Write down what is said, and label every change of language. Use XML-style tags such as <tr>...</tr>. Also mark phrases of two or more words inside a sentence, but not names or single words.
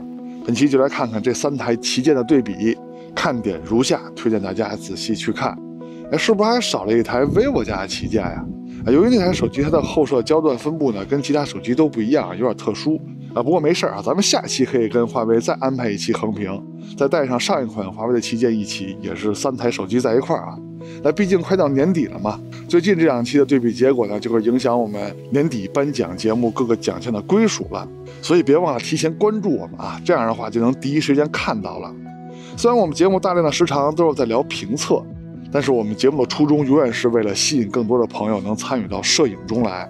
<zh>本期就来看看这3台旗舰的对比，看点如下，推荐大家仔細去看。是不是还少了一台 vivo 家的旗舰呀？由于那台手机它的后摄焦段分布呢跟其他手机都不一样，有点特殊不过没事啊，咱們下期可以跟华為再安排一期横屏，再带上上一款華為的旗艦一起，也是3 台手機在一塊兒啊。那畢竟快到年底了嘛，最近這2期的對比結果呢，就會影響我們年底頒獎節目各個獎項的歸屬了，所以別忘了提前關注我們啊，這樣的話就能第一時間看到了。雖然我們節目大量的時長都是在聊評測，但是我們節目的初衷永遠是為了吸引更多的朋友能參與到攝影中來。</zh>